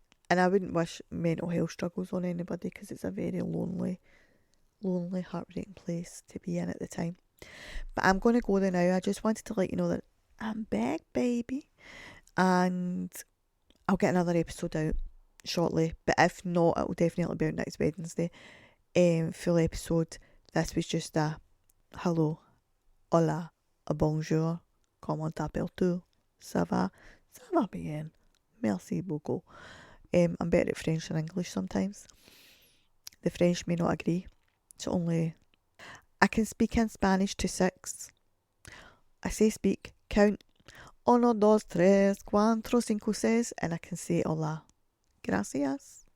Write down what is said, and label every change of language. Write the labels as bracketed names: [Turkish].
[English] And I wouldn't wish mental health struggles on anybody, because it's a very lonely, heartbreaking place to be in at the time. But I'm going to go there now. I just wanted to let you know that I'm back, baby. And I'll get another episode out shortly. But if not, it will definitely be out next Wednesday. Full episode. This was just a hello, hola, a bonjour, [French] comment t'appelles-tu, ça va bien, merci beaucoup. [English] I'm better at French than English sometimes. The French may not agree. It's only... I can speak in Spanish to 6. I say speak, count, 1, 2, 3, 4, 5, 6, and I can say hola, gracias.